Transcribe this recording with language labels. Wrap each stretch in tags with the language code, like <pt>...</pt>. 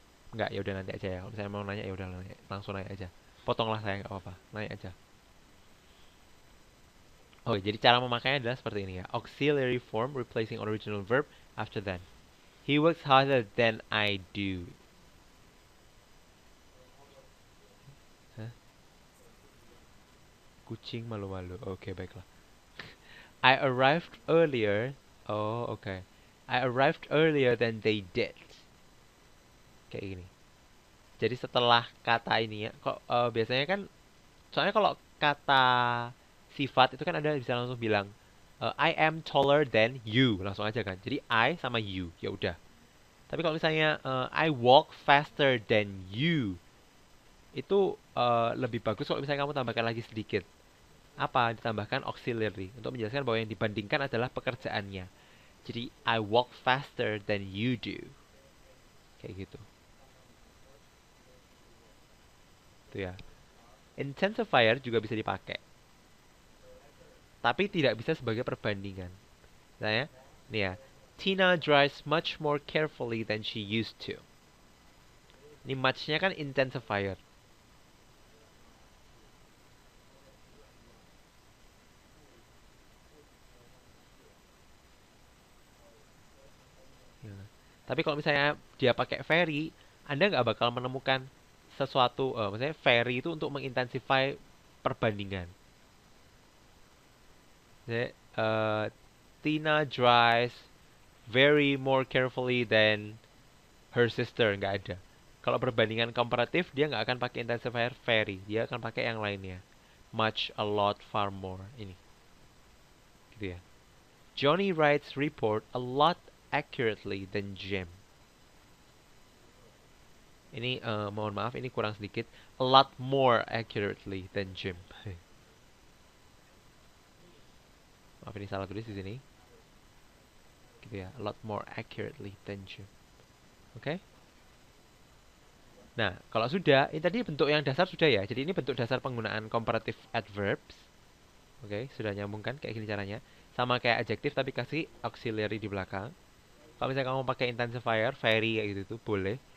<id>Nggak, ya udah nanti aja ya. Kalau misalnya mau nanya ya udah langsung nanya aja. Potonglah saya nggak apa-apa. Nanya aja. Oke, jadi cara memakainya adalah seperti ini ya.</id> <en>Auxiliary form replacing original verb after then. He works harder than I do. Hah?</en> <id>Kucing malu-malu. Oke, baiklah.</id> <en>I arrived earlier.</en> <id>Oh, oke.</id> <en>I arrived earlier than they did.</en> <id>Kayak gini. Jadi setelah kata ini ya, kok biasanya kan, soalnya kalau kata sifat itu kan ada bisa langsung bilang</id> <en>I am taller than you,</en> <id>langsung aja kan. Jadi I sama you, ya udah. Tapi kalau misalnya</id> <en>I walk faster than you,</en> <id>itu lebih bagus kalau misalnya kamu tambahkan lagi sedikit. Apa? Ditambahkan auxiliary untuk menjelaskan bahwa yang dibandingkan adalah pekerjaannya. Jadi</id> <en>I walk faster than you do.</en> <id>Kayak gitu. Itu ya. Intensifier juga bisa dipakai, tapi tidak bisa sebagai perbandingan. Misalnya, nih ya,</id> <en>Tina drives much more carefully than she used to.</en> <id>Ini much-nya kan intensifier. Ya. Tapi kalau misalnya dia pakai very, Anda nggak bakal menemukan sesuatu, maksudnya very itu untuk mengintensify perbandingan. Jadi,</id> <en>Tina drives very more carefully than her sister,</en> <id>nggak ada. Kalau perbandingan komparatif, dia nggak akan pakai intensifier very, dia akan pakai yang lainnya.</id> <en>Much, a lot, far more.</en> <id>Ini, gitu ya.</id> <en>Johnny writes report a lot accurately than Jim.</en> <id>Ini mohon maaf, ini kurang sedikit.</id> <en>A lot more accurately than Jim.</en> <id>Maaf, ini salah tulis di sini. Gitu ya,</id> <en>a lot more accurately than Jim.</en> <id>Oke? Nah, kalau sudah, ini tadi bentuk yang dasar sudah ya. Jadi ini bentuk dasar penggunaan comparative adverbs. Oke, sudah nyambung kan? Kayak gini caranya. Sama kayak adjektif tapi kasih auxiliary di belakang. Kalau misalnya kamu pakai intensifier, very kayak gitu tuh boleh.</id>